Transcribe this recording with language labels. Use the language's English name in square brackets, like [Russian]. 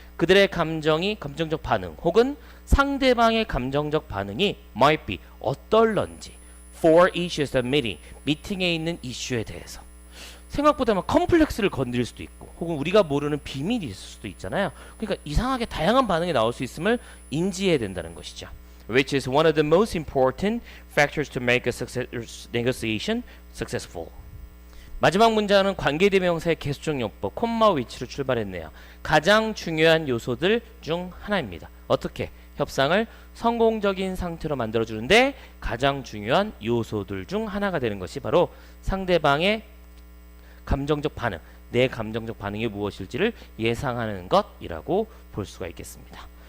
[Korean] 그들의 감정적 반응 혹은 상대방의 감정적 반응이 [English] might be [Korean] 어떨런지 [English] for issues that [Korean] 미팅에 있는 이슈에 대해서 생각보다 막 컴플렉스를 건드릴 수도 있고 혹은 우리가 모르는 비밀이 있을 수도 있잖아요. 그러니까 이상하게 다양한 반응이 나올 수 있음을 인지해야 된다는 것이죠. [English] Which is one of the most important factors to make a negotiation successful. [Korean] 마지막 문장은 관계대명사의 계수적용법 콤마 위치로 출발했네요. 가장 중요한 요소들 중 하나입니다. 어떻게? 협상을 성공적인 상태로 만들어주는데 가장 중요한 요소들 중 하나가 되는 것이 바로 상대방의 감정적 반응, 내 감정적 반응이 무엇일지를 예상하는 것이라고 볼 수가 있겠습니다.